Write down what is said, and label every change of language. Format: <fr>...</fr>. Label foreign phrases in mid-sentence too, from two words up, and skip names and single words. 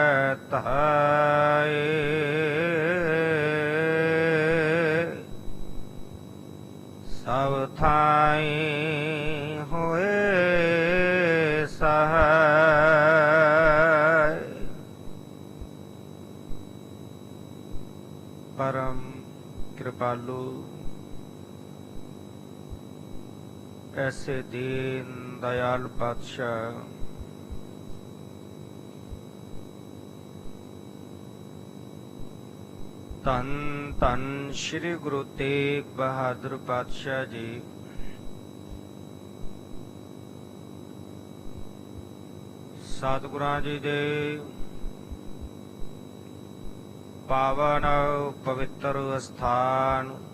<pa>ਤਾਏ, ਸਬ ਥਾਈ ਹੋਏ ਸਹਾਇ। ਪਰਮ ਕ੍ਰਿਪਾਲੂ ਐਸੇ ਦੀਨ ਦਇਆਲ ਬਾਦਸ਼ਾਹ ਧੰਨ ਧੰਨ ਸ੍ਰੀ ਗੁਰੂ ਤੇਗ ਬਹਾਦਰ ਪਾਤਸ਼ਾਹ ਜੀ ਸਤਿਗੁਰਾਂ ਜੀ ਦੇ ਪਾਵਨ ਪਵਿੱਤਰ ਸਥਾਨ</pa>